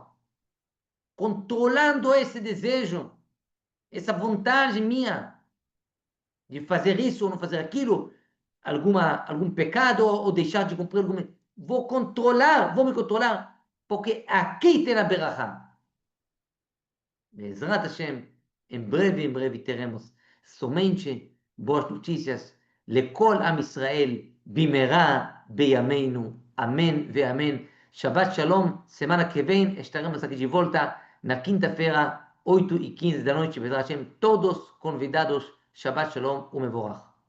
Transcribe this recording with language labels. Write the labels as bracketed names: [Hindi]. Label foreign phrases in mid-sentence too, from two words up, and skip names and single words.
[Portuguese] Controlando esse desejo, essa vontade minha de fazer isso ou não fazer aquilo, algum pecado ou deixar de cumprir algum. Vou controlar, vou me controlar, porque aqui tem a berachá. [Hebrew] בעזרת השם, [Portuguese] em breve teremos somente boas notícias. [Hebrew] לכל עם ישראל, במהרה בימינו. אמן ואמן. שבת שלום. [Portuguese] Semana que vem estaremos aqui de volta na quinta-feira, 8h15 da noite. [Hebrew] בעזרת השם, [Portuguese] todos convidados. [Hebrew] שבת שלום ומבורך.